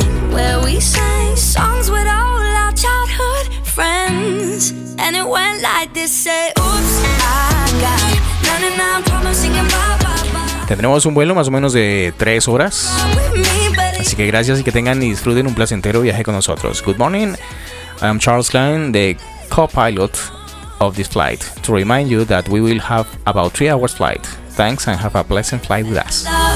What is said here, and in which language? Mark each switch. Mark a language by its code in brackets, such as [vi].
[en] Where we sang songs with all our childhood friends, and it went like this, say, oops, I got 99 problems singing bye bye. [es] Tendremos un vuelo más o menos de 3 horas. Así que gracias y que tengan y disfruten un placentero viaje con nosotros. [en] Good morning. I am Charles Klein, the co-pilot of this flight, to remind you that we will have about 3 hours flight. Thanks and have a pleasant flight with us.